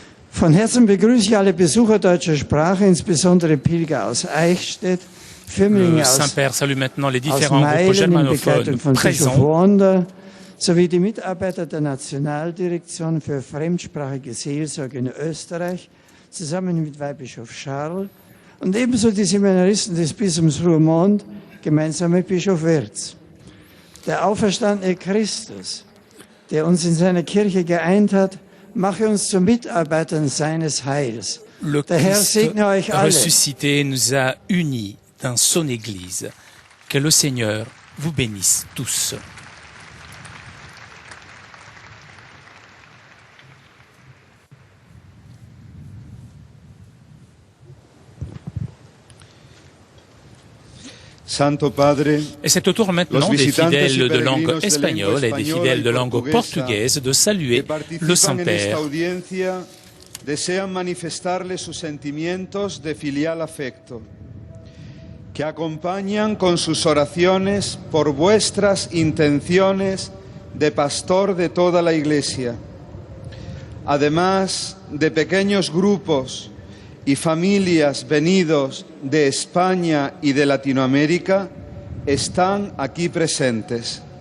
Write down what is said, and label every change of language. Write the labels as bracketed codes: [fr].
[de] Von Herzen begrüße ich alle Besucher deutscher Sprache, insbesondere Pilger aus Eichstätt, Firmlinge aus Meilen in Begleitung von Bischof Wander, sowie die Mitarbeiter der Nationaldirektion für fremdsprachige Seelsorge in Österreich, zusammen mit Weihbischof Charles, und ebenso die Seminaristen des Bistums Roermond, gemeinsam mit Bischof Wirz. Der auferstandene Christus, der uns in seiner Kirche geeint hat, mache uns zu Mitarbeitern seines Heils. Der Herr segne euch alle. [fr] Ressuscité nous a unis dans son Église. Que le Seigneur vous bénisse tous. [it] Santo Padre, [fr] et c'est au tour maintenant des fidèles de langue espagnole et des fidèles de langue portugaise de saluer le Saint-Père. [es] Desean manifestarle sus sentimientos de filial afecto, que acompañan con sus oraciones por vuestras intenciones de pastor de toda la Iglesia, además de pequeños grupos y familias venidos de España y de Latinoamérica, están aquí presentes.